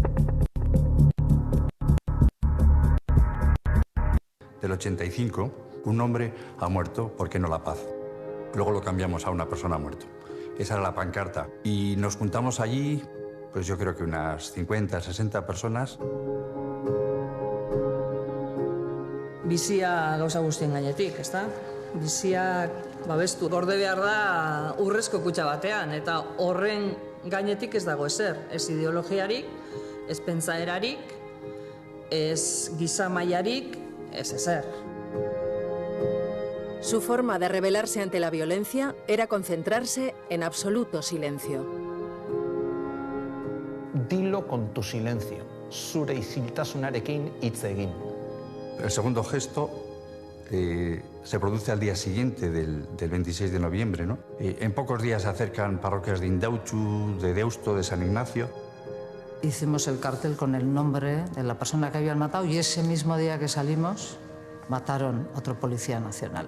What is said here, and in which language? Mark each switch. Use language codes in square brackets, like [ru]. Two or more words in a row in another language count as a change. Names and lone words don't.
[es] Del 85, un hombre ha muerto, ¿por qué no la paz? Luego lo cambiamos a una persona ha muerto. Esa era la pancarta. Y nos juntamos allí, pues yo creo que unas 50, 60 personas. [eu] Bizia gauza guztien gainetik, ezta? Bizia babestu. Gorde behar da urrezko kutxa batean, eta horren gainetik ez dago ezer. Ez ideologiarik, ez pentsaerarik, ez giza mailarik, ez ezer. [es] Su forma de rebelarse ante la violencia era concentrarse en absoluto silencio. Dilo con tu silencio, [eu] zure isiltasunarekin hitz egin. [es] El segundo gesto se produce al día siguiente del 26 de noviembre, ¿no? En pocos días se acercan parroquias de Indautxu, de Deusto, de San Ignacio. Hicimos el cartel con el nombre de la persona que habían matado y ese mismo día que salimos mataron otro policía nacional.